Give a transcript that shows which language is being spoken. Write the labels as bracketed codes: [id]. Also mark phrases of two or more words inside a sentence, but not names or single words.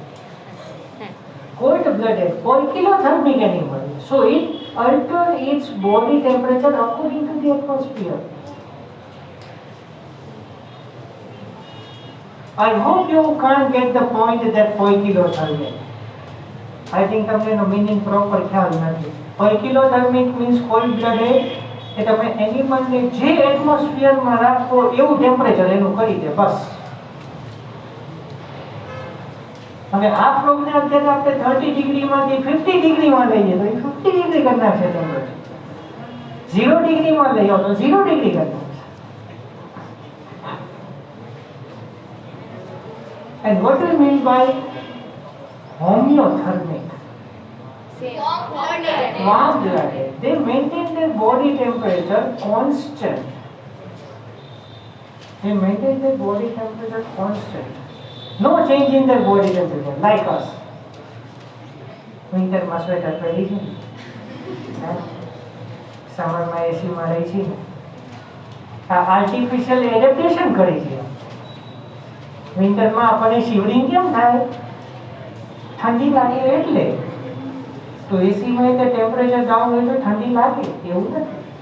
[en] Cold blooded, poikilothermic animal. So it alters its body temperature according to the atmosphere. I hope you can't get the point that poikilothermic. I think [gu] તમને એનો [en] meaning proper [gu] ખ્યાલ નથી. [en] Poikilothermic means cold blooded. [gu] એ તમે એનિમલને જે એટમોસ્ફિયરમાં રાખો એવું ટેમ્પરેચર એનું કરી દે બસ. હવે આ ફ્રોગને અત્યારે આપણે 30 ડિગ્રીમાંથી 50 ડિગ્રીમાં લઈએ તો એ 50 ડિગ્રી કરી નાખશે ટેમ્પરેચર. 0 ડિગ્રીમાં લઈ આવો તો 0 ડિગ્રી કરી નાખશે. [en] And what do you mean by homeothermic? Warm blooded. They maintain their body temperature constant. They maintain their body temperature constant. No change in their body temperature, like us. [gu] Winter માં સ્વેટર પહેરી છે, સમરમાં એસીમાં રહી છે. આ આર્ટિફિશિયલ એડેપ્ટેશન કરી છે. વિન્ટરમાં આપણને શિવરિંગ કેમ થાય? ઠંડી લાગે એટલે. તો એસીમાં એટલે ટેમ્પરેચર ડાઉન હોય તો ઠંડી લાગે એવું નથી.